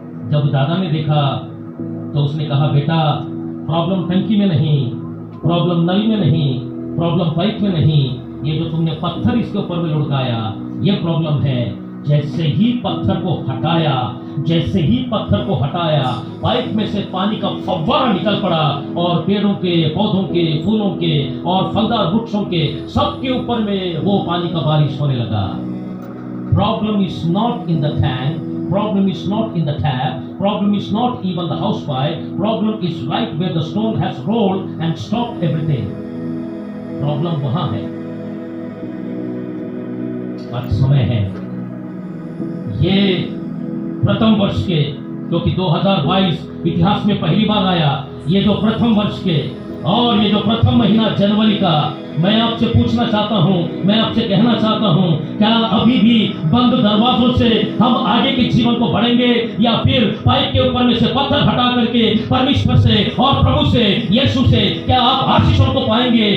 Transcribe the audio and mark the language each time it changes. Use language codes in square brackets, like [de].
[hi] जब दादा ने देखा तो उसने कहा, बेटा प्रॉब्लम टंकी में नहीं, प्रॉब्लम नल में नहीं, प्रॉब्लम पाइप में नहीं, ये जो तुमने पत्थर इसके ऊपर में लुढ़काया ये प्रॉब्लम है। जैसे ही पत्थर को हटाया, जैसे ही पत्थर को हटाया, पाइप में से पानी का फव्वारा निकल पड़ा और पेड़ों के, पौधों के, फूलों के और फलदार वृक्षों के सबके ऊपर में वो पानी का बारिश होने लगा। [en] Problem is not in the tank, problem is not in the tap, problem is not even the house pipe, problem is right where the stone has rolled and stopped everything. [hi] Problem वहां है। अब समय है, ये प्रथम वर्ष के, क्योंकि 2022 इतिहास में पहली बार आया, ये जो प्रथम वर्ष के और ये जो प्रथम महीना जनवरी का, मैं आपसे पूछना चाहता हूं, मैं आपसे कहना चाहता हूं, क्या अभी भी बंद दरवाजों से हम आगे के जीवन को बढ़ेंगे या फिर पाइप के ऊपर में से पत्थर हटा करके परमेश्वर से और प्रभु से, यीशु से क्या आप आशीषों को पाएंगे?